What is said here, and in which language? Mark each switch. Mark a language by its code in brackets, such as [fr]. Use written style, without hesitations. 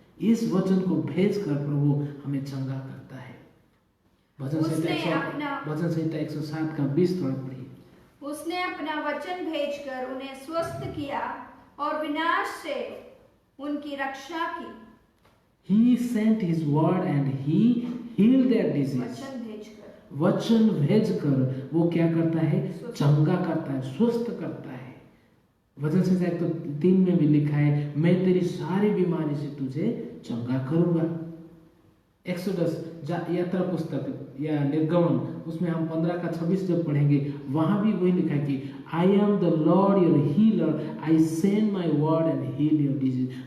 [hi] इस वचन को भेजकर प्रभु हमें चंगा करता है। भजन संहिता 107:20 थोड़ा पढ़िए। उसने अपना वचन भेजकर उन्हें स्वस्थ किया और विनाश से उनकी रक्षा की। [en] He sent his word and he healed their disease। [hi] वचन भेजकर वो क्या करता है? चंगा करता है, स्वस्थ करता है। वचन संहिता 103 में भी लिखा है, मैं तेरी सारी बीमारी से तुझे चंगा करूंगा। एक्सोडस यात्रा पुस्तक या निर्गमन, उसमें हम 15:26 जब पढ़ेंगे, वहां भी वही लिखा है कि [en] I am the Lord your healer, I send my word and heal your disease.